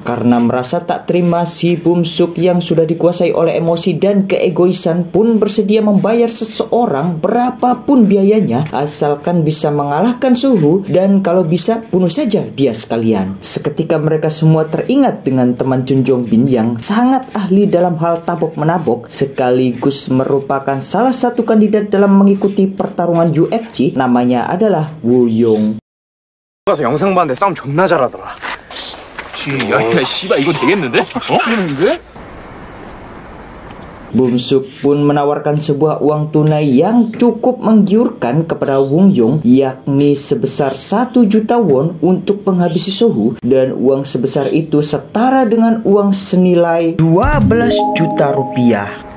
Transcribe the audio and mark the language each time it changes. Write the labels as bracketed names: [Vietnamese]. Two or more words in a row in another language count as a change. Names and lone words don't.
[Indonesian] Karena merasa tak terima, si Bumsuk yang sudah dikuasai oleh emosi dan keegoisan pun bersedia membayar seseorang berapapun biayanya asalkan bisa mengalahkan Sohu, dan kalau bisa bunuh saja dia sekalian. Seketika mereka semua teringat dengan teman Chun Jong Bin yang sangat ahli dalam hal tabok-menabok, sekaligus merupakan salah satu kandidat dalam mengikuti pertarungan UFC. Namanya adalah Woo Young. [Korean] 가서 영상 봤는데 싸움 존나 잘하더라. 야, 씨발 이거 되겠는데? [Indonesian] Bumsuk pun menawarkan sebuah uang tunai yang cukup menggiurkan kepada Woo Young, yakni sebesar 1 juta won untuk menghabisi Sohu, dan uang sebesar itu setara dengan uang senilai 12 juta rupiah.